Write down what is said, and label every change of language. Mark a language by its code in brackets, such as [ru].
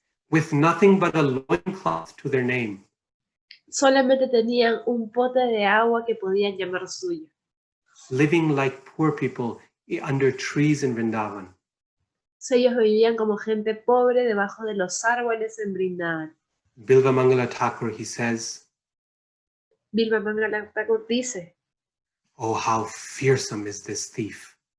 [en] With nothing but a loincloth to their name. [es] Solamente tenían un pote de agua que podían llamar suyo. [en] Living like poor people under trees in Vrindavan. [es] Ellos vivían como gente pobre debajo de los árboles en Vrindavan. [en] Bilva Mangala Thakur, he says, [es] Bilva Mangala Thakur dice, [en] oh, how fearsome is this thief.